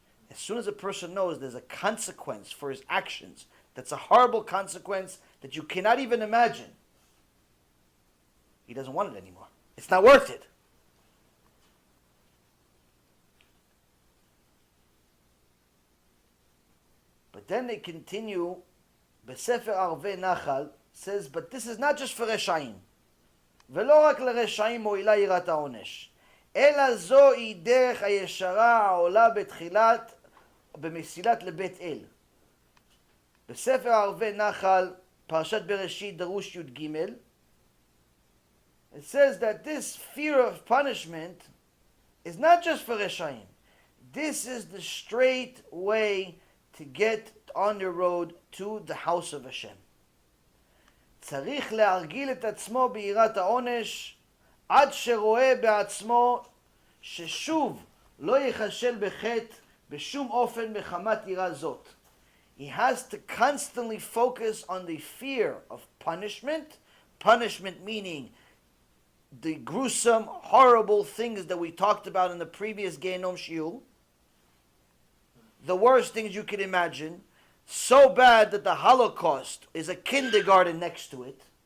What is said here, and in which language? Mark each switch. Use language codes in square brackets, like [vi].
[en] As soon as a person knows there's a consequence for his actions, that's a horrible consequence that you cannot even imagine, he doesn't want it anymore. It's not worth it. But then they continue, Besefer Arvei Nachal says, but this is not just for Reshaim. [he] ולא רק לרשעים מועילה יראת העונש, אלא זוהי דרך הישרה העולה בתחילת, במסילת לבית אל. בספר ערבי נחל, פרשת בראשית, דרוש י"ג, [en] it says that this fear of punishment is not just for Reshaim. This is the straight way to get on the road to the house of Hashem. [he] צריך להרגיל את עצמו ביראת העונש עד שרואה בעצמו ששוב לא יחשל בחטא בשום אופן מחמת יראה זאת. [en] He has to constantly focus on the fear of punishment. Punishment meaning the gruesome, horrible things that we talked about in the previous Gehenom Shiur. The worst things you can imagine. So bad that the Holocaust is a kindergarten next to it.